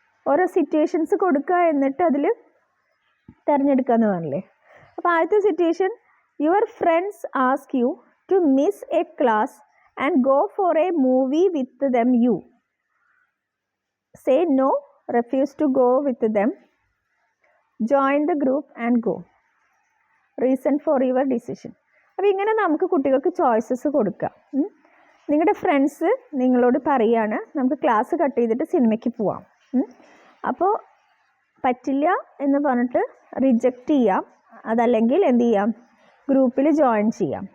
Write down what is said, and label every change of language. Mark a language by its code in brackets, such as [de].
[ml] ഓരോ സിറ്റുവേഷൻസ് കൊടുക്കുക, എന്നിട്ട് അതിൽ തിരഞ്ഞെടുക്കുക എന്ന് പറഞ്ഞില്ലേ. അപ്പോൾ ആദ്യത്തെ situation, [en] Your friends ask you to miss a class and go for a movie with them. You say no, refuse to go with them, join the group and go. Reason for your decision. [ml] അപ്പോൾ ഇങ്ങനെ നമുക്ക് കുട്ടികൾക്ക് choices കൊടുക്കാം. നിങ്ങളുടെ friends നിങ്ങളോട് പറയാണ് നമുക്ക് class cut ചെയ്തിട്ട് സിനിമയ്ക്ക് പോവാം. അപ്പോൾ പറ്റില്ല എന്ന് പറഞ്ഞിട്ട് റിജക്റ്റ് ചെയ്യാം, അതല്ലെങ്കിൽ എന്ത് ചെയ്യാം, ഗ്രൂപ്പിൽ ജോയിൻ ചെയ്യാം.